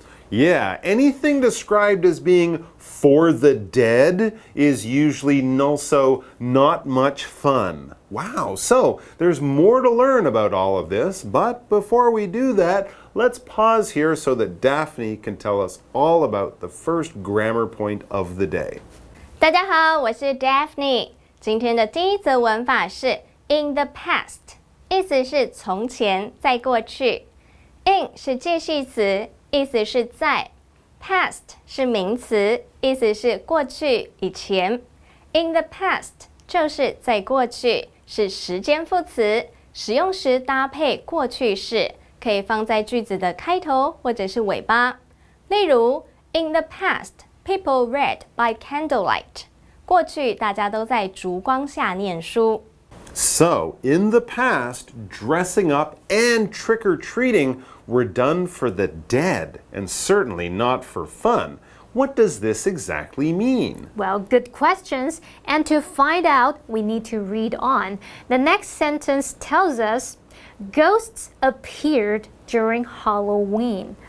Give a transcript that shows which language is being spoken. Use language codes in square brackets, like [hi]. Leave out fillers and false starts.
[en] Yeah, anything described as being for the dead is usually also not much fun. Wow, so there's more to learn about all of this, but before we do that, let's pause here so that Daphne can tell us all about the first grammar point of the day. [zh] 大家好，我是 Daphne。今天的第一则文法是 in the past， 意思是从前，在过去。 in 是介系词，意思是在。past 是名词，意思是过去、以前。 in the past 就是在过去，是时间副词，使用时搭配过去式，可以放在句子的开头或者是尾巴。例如 [en] in the past。People read by candlelight. [zh] 过去大家都在烛光下念书。 [en] So, in the past, dressing up and trick-or-treating were done for the dead, and certainly not for fun. What does this exactly mean? Well, good questions. And to find out, we need to read on. The next sentence tells us, ghosts appeared during Halloween.